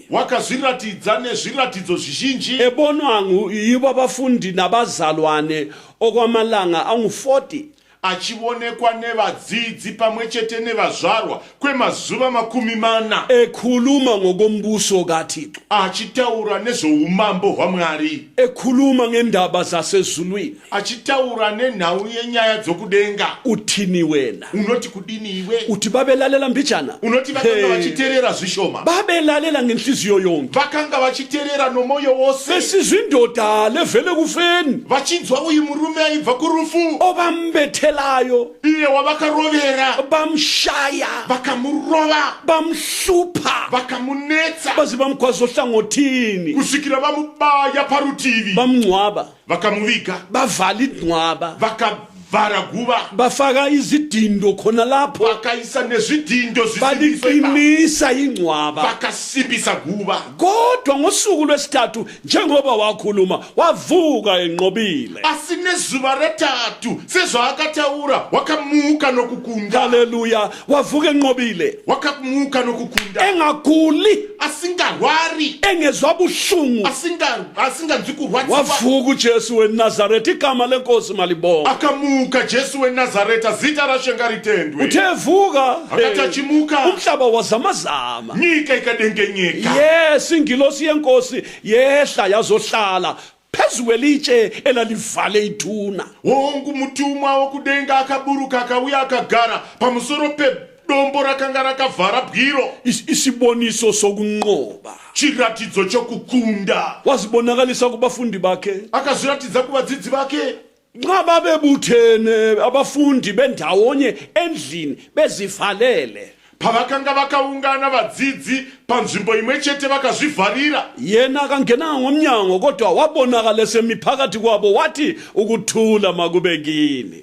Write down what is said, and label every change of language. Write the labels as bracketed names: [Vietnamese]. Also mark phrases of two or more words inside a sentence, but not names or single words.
[Shona] Wakazviratidza nezviratidzo zvizhinji [North Ndebele] ebonwa yibo abafundi nabazalwane okwamalanga angu-40 [Shona] achionekwa nevadzidzi pamwe chete nevazvarwa kwemazuva 40 [North Ndebele] ekhuluma ngokombuso kaThixo, [Shona] achitaura nezvoumambo hwaMwari, [North Ndebele] ekhuluma ngendaba zasezulwini. [Shona] achitaura nenhau yenyaya dzokudenga. [North Ndebele] Uthini wena? [Shona] Unoti kudini iwe? [North Ndebele] Uthi babelalela mbijana? [Shona] Unoti vakanga vachiteerera zvishoma? [North Ndebele] Babelalela ngenhliziyo yonke, [Shona] Vakanga vachiteerera nomwoyo wose, [North Ndebele] besizwa indoda levele kufeni, [Shona] vachinzwa uyu murume aibva kurufu, [North Ndebele] obambethelayo, [Shona] iye wavakarovera, [North Ndebele] bamshaya, [Shona] vakamurova, [North Ndebele] bamhlupha, [Shona] vakamunetsa, [North Ndebele] baze bamkhwaza ohlangothini, [Shona] kusvikira vamubaya parutivi, [North Ndebele] bamngcwaba, [Shona] vakamuviga, [North Ndebele] bavala ingcwaba, [Shona] vakavhara guva, [North Ndebele] bafaka izidindo khona lapho, [Shona] vakaisa nezvidhindo zvisindiswa, [North Ndebele] baliqinisa ingcwaba. [Shona] vakasimbisa guva. [North Ndebele] Kodwa ngosuku lwesithathu njengoba wakhuluma wavuka enqobile. [Shona] Asi nezuva retatu sezvaakataura wakamuka nokukunda, Haleluya, [North Ndebele] wavuka enqobile, [Shona] wakamuka nokukunda, [North Ndebele] engaguli, [Shona] asingarwari, [North Ndebele] engezwa buhlungu. [Shona] asinganzwi kurwadziwa. [North Ndebele] Wavuka uJesu weNazaretha, igama lenkosi malibonga. [Shona] Akamuka Jesu weNazareta, zita raShe ngaritendwe. [North Ndebele] Uthe vuka, [Shona] Akati achimuka, [North Ndebele] umhlaba wazamazama. [Shona] nyika ikadengenyeka. [North Ndebele] Yes, ingilosi yenkosi yehla yazohlala phezu kwelitshe elalivale ithuna. [Shona] Wonke mutumwa wokudenga akaburuka akauya akagara pamusoro pedombo rakanga rakavhara bwiro, [North Ndebele] Isiboniso sokunqoba. [Shona] chiratidzo chokukunda. [North Ndebele] Wazibonakalisa kubafundi bakhe. [Shona] Akazviratidza kuvadzidzi vake. [North Ndebele] Nxa babebuthene abafundi bendawonye endlini bezivalele, [Shona] Pavakanga vakaungana vadzidzi panzvimbo imwe chete vakazvivharira, [North Ndebele] yena akangenanga ngomnyango kodwa wabonakala semiphakathi kwabo wathi ukuthula makube kini.